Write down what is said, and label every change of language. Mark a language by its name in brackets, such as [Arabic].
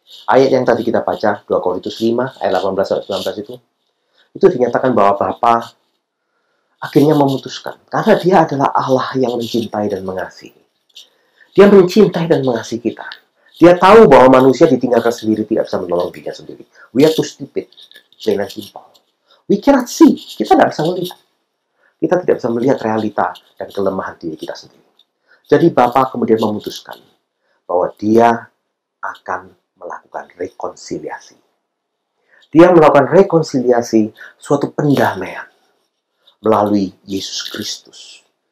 [Indonesian] Ayat yang tadi kita baca, 2 Korintus 5, ayat 18-19 itu dinyatakan bahwa Bapa akhirnya memutuskan. Karena dia adalah Allah yang mencintai dan mengasihi. Dia mencintai dan mengasihi kita. Dia tahu bahwa manusia ditinggalkan sendiri tidak bisa menolong dirinya sendiri. [English] We are too stupid, plain and simple. We cannot see. [Indonesian] Kita tidak bisa melihat. Kita tidak bisa melihat realita dan kelemahan diri kita sendiri. Jadi Bapa kemudian memutuskan bahwa dia akan melakukan rekonsiliasi. Dia melakukan rekonsiliasi, suatu pendamaian melalui Yesus Kristus.